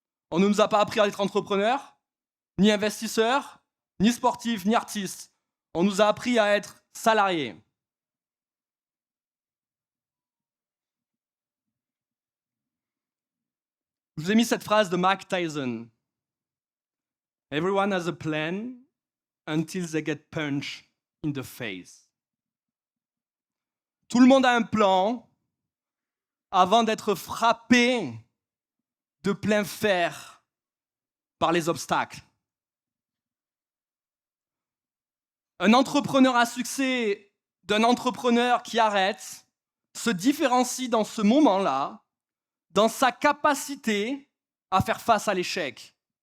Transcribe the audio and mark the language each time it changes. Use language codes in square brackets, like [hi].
[fr] On ne nous a pas appris à être entrepreneurs, ni investisseurs, ni sportifs, ni artistes. On nous a appris à être salariés. Je vous ai mis cette phrase de Mike Tyson. [en] Everyone has a plan until they get punched in the face. [fr] Tout le monde a un plan avant d'être frappé de plein fer par les obstacles. Un entrepreneur à succès d'un entrepreneur qui arrête se différencie dans ce moment-là, dans sa capacité à faire face à l'échec.